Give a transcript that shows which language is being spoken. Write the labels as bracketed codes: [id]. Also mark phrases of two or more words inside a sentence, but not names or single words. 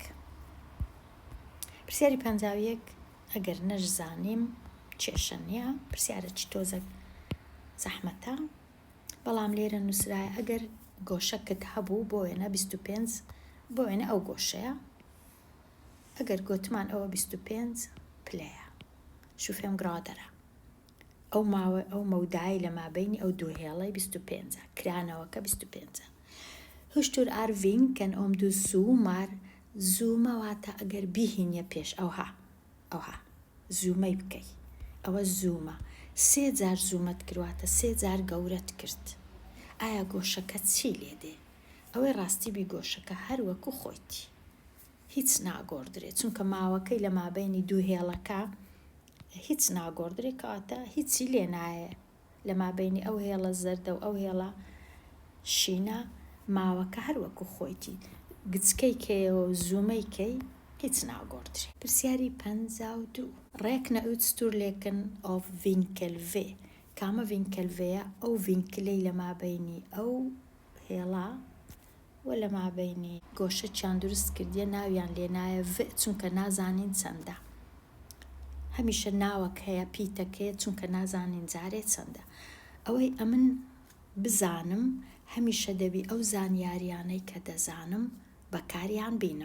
[ckb] پرسیاری 51 ئەگەر نەشزانیم کێشە نییە، پرسیارەی تۆزە زەحمەتە، بەڵام لێرە نووسرایە ئەگەر گۆشەکت هەبوو بۆ وێنە 25 بۆ وێنە ئەو گۆشەیە، ئەگەر گوتمان ئەوە 25 پلەیە شوفێم گرادەرە. ئەو مەودای لە مابینی ئەو دوو هێڵەی 25 کرانەوەکە 25. [sv] hur stor är vinkeln om du zoomar. [ckb] زوومەواتە ئەگەر بیهینە پێش ئەوها زوومەی بکەی. ئەوە زوومە 3 جار زوومەت کردواتە 3 جار گەورەت کرد. ئایا گۆشەکە چی لێدێ؟ ئەوەی ڕاستی بی گۆشەکە هەر وەکو خۆیتی هیچ ناگۆڕدرێت، چونکە ماوەکەی لە مابینی دوو هێڵەکە هیچ ناگۆڕدرێت، کەواتە هیچی لێ نایە لە مابینی ئەو هێڵە زەردە و ئەو هێڵە شینە. ماوەکە هەر وەکو خۆیتی گچکەی کەیەوە و زوومەی کەی هیچ ناگۆڕدرێت. پرسیاری 52. [sv] räkna ut storleken av vinkel V. [ckb] کامە vinkel Vەیە؟ ئەو vinkelەی لە مابینی ئەو هێڵە و لە مابینی گۆشەیان دروست کردیە ناویان لێنایە V، چونکە نازانین چەندە. هەمیشە ناوەک هەیە پیتەکەیە چونکە نازانین جارێ چەندە. ئەوەی ئەمن بزانم هەمیشە دەبی ئەو زانیاریانەی کە دەزانم بەکاریان بینم.